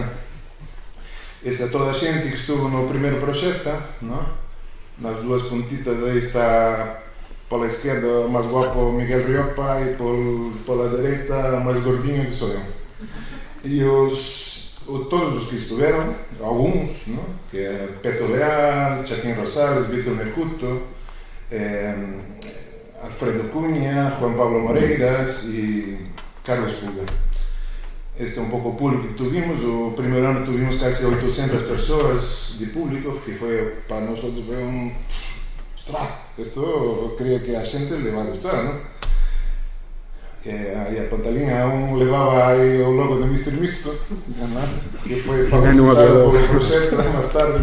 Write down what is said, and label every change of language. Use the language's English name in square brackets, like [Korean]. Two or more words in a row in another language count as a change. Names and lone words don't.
[Galician] Essa é toda a gente que estuvo no primeiro Proxecta, não? Nas 2 pontitas aí está pela esquerda o mais guapo Miguel Riopa e pela direita o mais gordinho que sou eu. E todos os que estiveram, alguns, não? Que é Peto Leal, Chaquín Rosales, Vítor Mercuto, Alfredo Cunha, Juan Pablo Moreiras e Carlos Puga. Este é um pouco o público que tivemos. O primeiro ano tivemos quase 800 pessoas de público, que foi, para nós foi Isto eu creio que a gente lhe vai gostar, não? E a pantalinha levava aí o logo do Mr. Misto, que foi publicitado pelo Proxecta mais tarde.